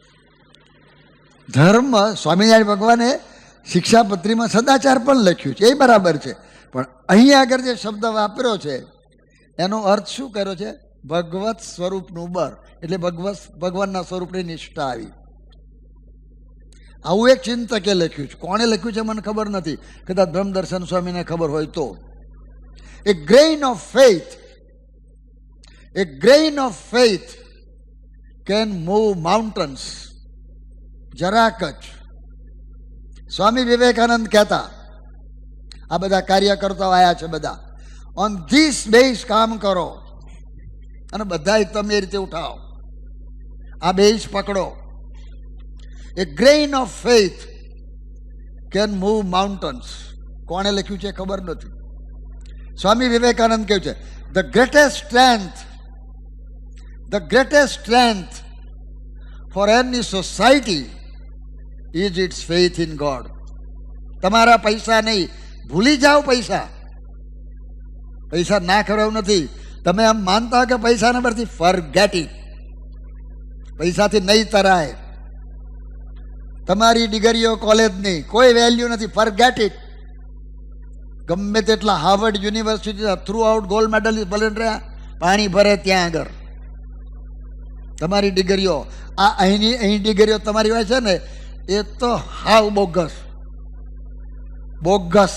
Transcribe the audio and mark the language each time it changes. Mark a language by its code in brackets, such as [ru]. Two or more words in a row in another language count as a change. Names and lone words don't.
[gu] ધર્મ સ્વામિનારાયણ ભગવાને શિક્ષાપત્રીમાં સદાચાર પણ લખ્યું છે, એ બરાબર છે, પણ અહીં આગળ જે શબ્દ વાપર્યો છે એનો અર્થ શું કર્યો છે? ભગવત સ્વરૂપનું બર, એટલે ભગવાનના સ્વરૂપની નિષ્ઠા આવી. આવું એક ચિંતકે લખ્યું છે. કોણે લખ્યું છે મને ખબર નથી, કદાચ બ્રહ્મદર્શન સ્વામીને ખબર હોય તો. [en] A grain of faith can move mountains. [gu] જરાક જ. સ્વામી વિવેકાનંદ કહેતા, આ બધા કાર્યકર્તાઓ આવ્યા છે બધા, [en] on this base [gu] કામ કરો અને બધા તમે એ રીતે ઉઠાવો, આ બેઝ પકડો. [en] A grain of faith can move mountains. [gu] કોણે લખ્યું છે ખબર નથી. સ્વામી વિવેકાનંદ કહ્યું છે, [en] the greatest strength for any society is its faith in God. [gu] તમારા પૈસા નહીં, ભૂલી જાઓ પૈસા ના ખરાવું નથી. તમે આમ માનતા હો કે પૈસાના પરથી, [en] forget it. [gu] પૈસાથી નહીં તરાય. તમારી ડિગ્રીઓ કોલેજની કોઈ વેલ્યુ નથી, [en] forget it. [gu] ગમે તેટલા હાર્વર્ડ યુનિવર્સિટી [en] through out gold medalist [gu] ભલે રહ્યા, પાણી ભરે ત્યાં આગળ. તમારી ડિગ્રીઓ અહીં ડિગ્રીઓ તમારી હોય છે ને, એ તો હાવ બોગસ.